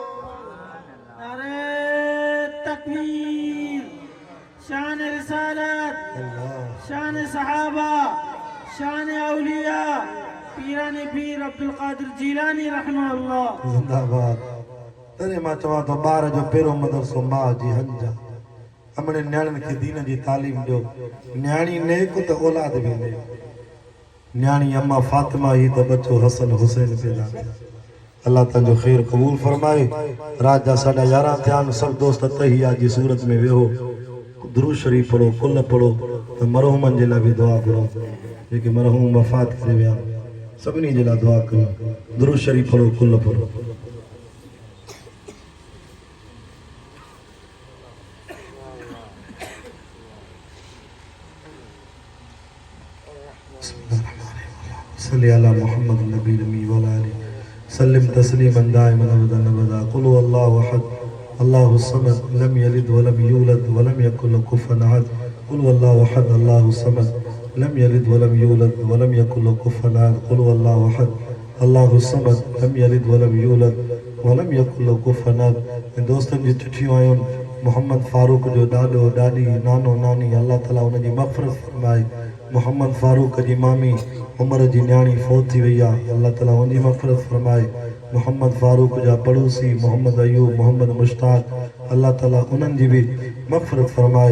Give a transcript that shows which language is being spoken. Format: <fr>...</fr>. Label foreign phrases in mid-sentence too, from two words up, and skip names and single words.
<sd>अरे तकबीर शान रिसालत शान सहाबा शान औलिया पीराने पीर अब्दुल कादिर जीलानी रहमहुल्लाह जिंदाबाद तरे मां चवां तो ॿार जो पहिरों मदरसो माउ जी हंज हमणे न्याणियुनि खे दीन जी तालीम ॾियो न्याणी नेक त औलाद बि नेक न्याणी अम्मा फातिमा ही त बच्चो हसन हुसैन पैदा थिया अल्लाह तंजो खैर कबूल फरमाए। रात जा साढ़ा 11 थियान सब दोस्त तहिया जी सूरत में वेहो दुरूद शरीफ पढ़ो कुल पढ़ो तो मरहूमन जे लाइ भी दुआ करो जेके मरहूम वफ़ात करे विया सभिनी जे लाइ दुआ करो दुरूद शरीफ पढ़ो कुल पढ़ो।</sd> <ar>صل على محمد النبي الأمي وعلى آله سلم تسليما دائما أبدا أبدا قل هو الله أحد الله الصمد لم يلد ولم يولد ولم يكن له كفوا أحد قل هو الله أحد الله الصمد لم يلد ولم يولد ولم يكن له كفوا أحد قل هو الله أحد الله الصمد لم يلد ولم يولد ولم يكن له كفوا أحد.</ar> <sd>दोस्तन जी चिठियूं आयूं मोहम्मद फारूक जो ॾाॾो ॾाॾी नानो नानी अल्लाह ताला उनजी मग़फ़िरत फरमाए। मोहम्मद फारूक जी मामी उमर जी न्याणी फौत थी वई आहे अल्लाह ताला उनजी मग़फ़िरत फरमाए। मोहम्मद फारूक जा पड़ोसी मोहम्मद अयूब मोहम्मद मुश्ताक अल्लाह ताला उन्हनि जी बि मग़फ़िरत फरमाए।</sd>